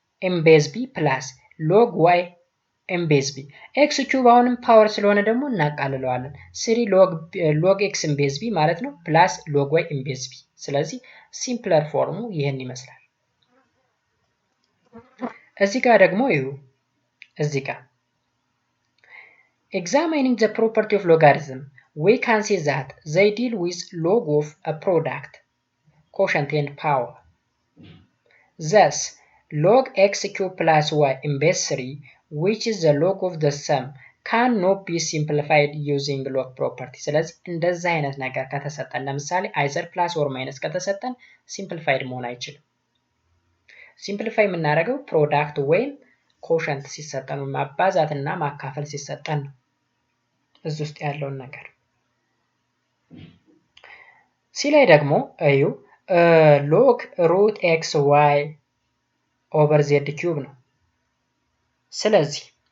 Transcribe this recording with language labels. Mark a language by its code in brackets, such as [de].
[en] ኢን ቤዝ ቢ ፕላስ ሎግ ዋይ ኢን ቤዝ ቢ። ኤክስ ኪዩብ [am] አሁንም ፓወር ስለሆነ ደግሞ እናቃልለዋለን። [en] 3 ሎግ ኤክስ ኢን ቤዝ ቢ ማለት ነው ፕላስ ሎግ ዋይ ኢን ቤዝ ቢ። [am] ስለዚህ ሲምፕለር ፎርሙ ይሄን ይመስላል። እዚህ ጋር [en] ደግሞ ይሁ እዚህ ጋር examining the property of logarithm we can see that they deal with log of a product, quotient and power. Thus log x cube plus y in base 3 which is the log of the sum cannot be simplified using log property. [am] ስለዚህ እንደዚህ አይነት ነገር ከተሰጠን ለምሳሌ አይዘር ፕላስ ኦር ማይነስ ከተሰጠን ሲምፕሊፋይድ መሆን አይችልም። ሲምፕሊፋይ የምናደርገው ፕሮዳክት ወይም ኮሸንት ሲሰጠን ማባዛትና ማካፈል ሲሰጠን ነው። እዚህ ውስጥ ያለውን ነገር ሲ ላይ ደግሞ እዩ ሎግ ሩት ኤክስ ዋይ ኦቨር ዜድ ኪዩብ ነው። ስለዚህ